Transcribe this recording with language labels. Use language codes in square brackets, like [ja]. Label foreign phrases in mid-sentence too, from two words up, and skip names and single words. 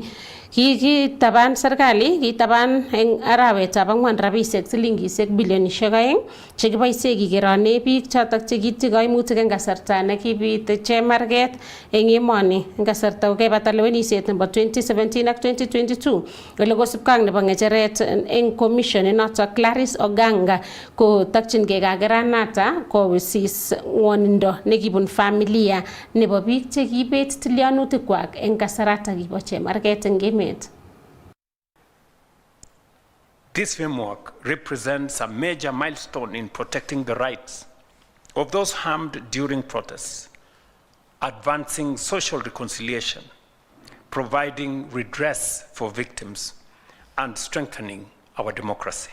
[kln] Kikitaban serikali, kitaban eng arawetab ang'wan rabisiek silingisiek bilionisiek 2 chekiboisie kikerone biik chotok chekityi kaimutik eng kasarta nekibit chemarget eng emoni eng kasarta kokebata lewenisiet nebo 2017 ak 2022. Ole kosubkei ak nebo ng'echeret eng commission inotok Clarice Oganga kotakchingei kakeranata kowisis ng'wonindo nekibun familia nebo biik chekibet tilyanutikwak eng kasarata kibo chemarget eng emet. [en] This framework represents a major milestone in protecting the rights of those harmed during protests, advancing social reconciliation, providing redress for victims, and strengthening our democracy.